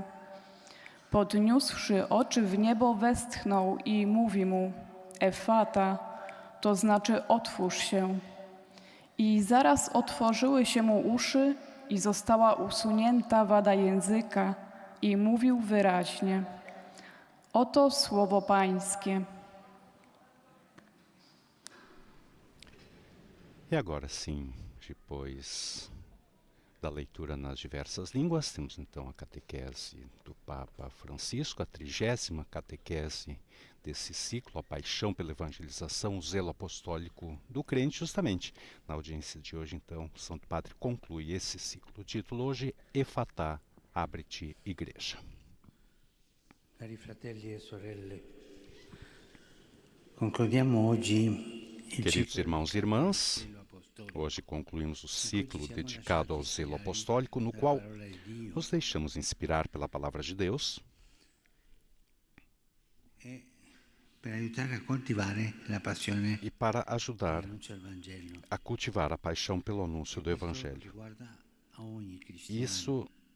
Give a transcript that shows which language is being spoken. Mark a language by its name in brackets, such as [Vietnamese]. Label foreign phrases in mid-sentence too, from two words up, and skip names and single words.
[Polish] Podniósłszy oczy w niebo, westchnął i mówi mu: Efata, to znaczy otwórz się. I zaraz otworzyły się mu uszy i została usunięta wada języka i mówił wyraźnie. Oto słowo Pańskie. [Portuguese] E agora sim, depois da leitura nas diversas línguas, temos então a catequese do Papa Francisco, a 30ª catequese desse ciclo, a paixão pela evangelização, o zelo apostólico do crente. Justamente na audiência de hoje, então, o Santo Padre conclui esse ciclo. O título hoje, Efatá, abre-te, Igreja. [Italian] Cari fratelli e sorelle, concludiamo oggi [Portuguese] Queridos irmãos e irmãs, hoje concluímos o ciclo dedicado ao zelo apostólico, no qual nos deixamos inspirar pela palavra de Deus e para ajudar a cultivar a paixão pelo anúncio do Evangelho.